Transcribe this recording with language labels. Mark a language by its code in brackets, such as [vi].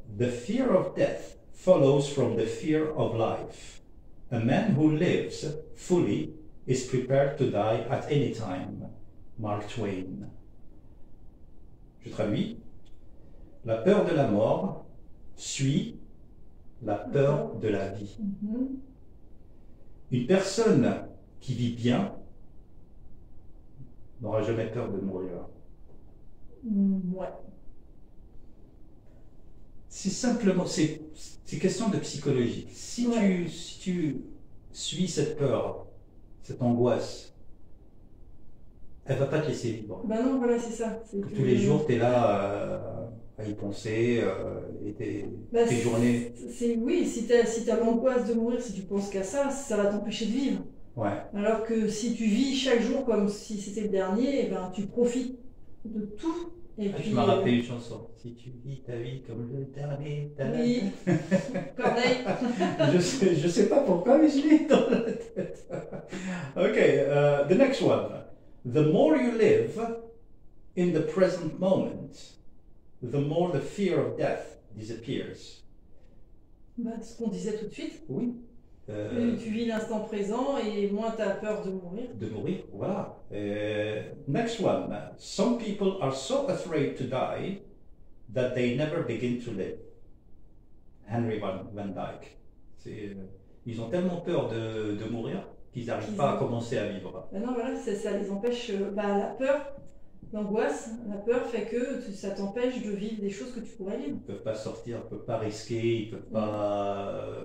[en] The fear of death follows from the fear of life. A man who lives fully is prepared to die at any time. [fr] Mark Twain. Je traduis. La peur de la mort suit la peur de la vie. Une personne qui vit bien n'aura jamais peur de mourir. Ouais. C'est simplement, c'est question de psychologie. Si tu suis cette peur, cette angoisse, elle va pas te laisser vivre. Ben non, voilà, c'est ça. Tous les jours, tu es là à y penser, et tes journées. Oui, si tu as l'angoisse de mourir, si tu penses qu'à ça, ça va t'empêcher de vivre. Ouais. Alors que si tu vis chaque jour comme si c'était le dernier, eh ben, tu profites de tout. Et puis, tu m'as rappelé une chanson. Si tu vis ta vie comme le dernier. Oui, Corneille. je sais pas pourquoi, mais je l'ai dans la tête. [en] Ok, the next one. The more you live in the present moment, the more the fear of death disappears. [fr] Ben, ce qu'on disait tout de suite. Oui. Plus tu vis l'instant présent et moins tu as peur de mourir. De mourir, voilà. [en] Next one. Some people are so afraid to die that they never begin to live. Henry Van Dyke. [fr] Ils ont tellement peur de mourir qu'ils n'arrivent pas à commencer à vivre. Ben non, voilà, ça les empêche. La peur, l'angoisse, la peur fait que ça t'empêche de vivre des choses que tu pourrais vivre. Ils ne peuvent pas sortir, ils ne peuvent pas risquer, ils ne peuvent pas